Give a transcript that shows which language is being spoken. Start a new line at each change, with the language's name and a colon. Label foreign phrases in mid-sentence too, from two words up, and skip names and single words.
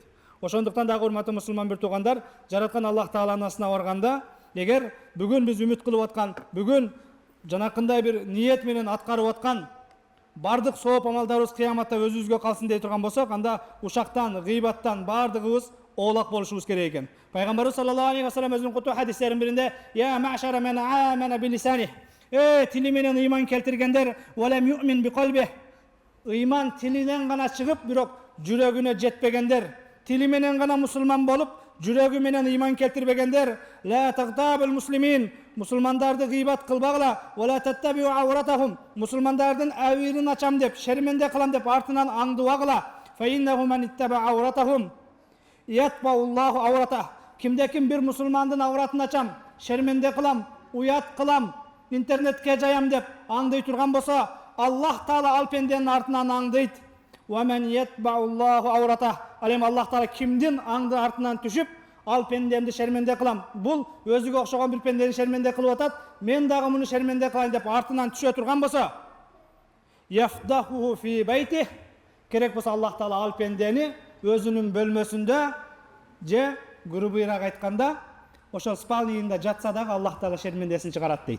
Kyrgyz: Ошондуктан дагы урматтуу мусулман бир туугандар, жараткан Аллах Тааланын асына барганда, эгер бүгүн биз үмүт кылып аткан, бүгүн жанакындай бир ниет менен аткарып аткан бардык сооп амалдарыбыз кыяматта өзүбүзгө калсын дей турган болсок, анда ушактан, гыйбаттан бардыгыбыз оолак болушубуз керек экен. Пайгамбарыбыз
Arabic: صلى الله عليه وسلم
Kyrgyz: өзүнүн куту хадистеринин биринде:
Arabic: "يا معشر من آمن بلسانه."
Kyrgyz: Тили менен ыйман келтиргендер,
Arabic: "ولم يؤمن بقلبه."
Kyrgyz: Ыйман тилинен гана чыгып, бирок жүрөгүнө жетпегендер, тили менен гана мусулман болуп, жүрөгү менен ыйман келтирбегендер,
Arabic: "لا تغتابوا المسلمين."
Kyrgyz: Мусулмандарды гыйбат кылбагыла,
Arabic: "ولا تتبعوا عوراتهم."
Kyrgyz: Мусулмандардын авирин ачам деп, шерменде кылам деп артынан аңдыбагыла.
Arabic: "فإنه من اتبع عوراتهم يتبع الله عورته."
Kyrgyz: Кимде ким бир мусулмандын авратын ачам, шерменде кылам, уят кылам, интернетке жаям деп аңдый турган болсо, Аллах Таала ал пенденин артынан аңдыйт.
Arabic: "ومن يتبع الله عورته."
Kyrgyz: Ал эми Аллах Таала кимдин аңды артынан түшүп, ал пендемди шерменде кылам, бул өзүгө окшогон бир пендени шерменде кылып атат, мен дагы муну шерменде кылайын деп артынан түшө турган болсо,
Arabic: يفضحه في بيته,
Kyrgyz: керек болсо Аллах Таала ал пендени өзүнүн бөлмөсүндө же грубыйраак айтканда ошол спальныйында жатса дагы Аллах Таала шермендесин чыгарат дейт.